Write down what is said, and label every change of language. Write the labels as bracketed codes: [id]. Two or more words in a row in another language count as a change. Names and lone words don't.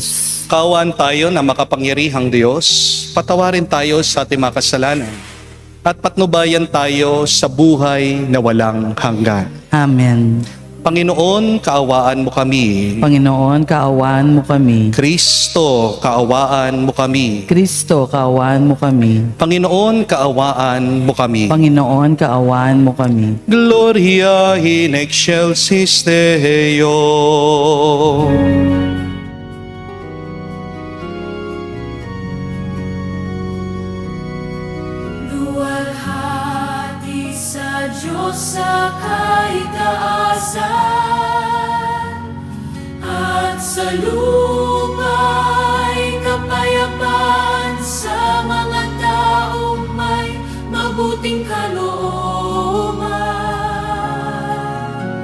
[tl] kaawaan tayo na makapangyarihang Diyos, patawarin tayo sa ating mga kasalanan, at patnubayan tayo sa buhay na walang hanggan. Amen. Panginoon, kaawaan mo kami. Panginoon, kaawaan mo kami. Kristo, kaawaan mo kami. Kristo, kaawaan mo kami. Panginoon, kaawaan mo kami. Panginoon, kaawaan mo kami. [la] Gloria in excelsis Deo. [tl] Luwalhati sa Diyos sa kaitaasan, at sa luma'y kapayapaan sa mga taong may mabuting kalooban.